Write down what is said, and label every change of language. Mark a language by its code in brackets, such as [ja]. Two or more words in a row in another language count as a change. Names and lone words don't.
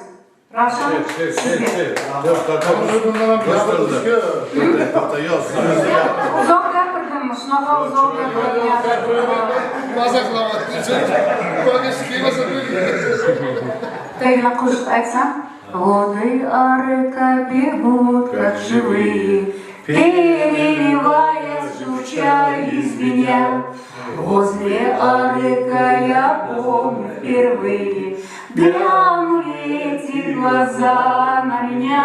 [uz] Ravshan sizga. Uzoq gapirdimmi? Shunaqa uzoq gapirdim. Qo'shiq aytsam. [ru] Воды арыка бегут, как живые, переливаясь, журча и звеня. Возле арыка я помню впервые, глянули эти глаза на меня.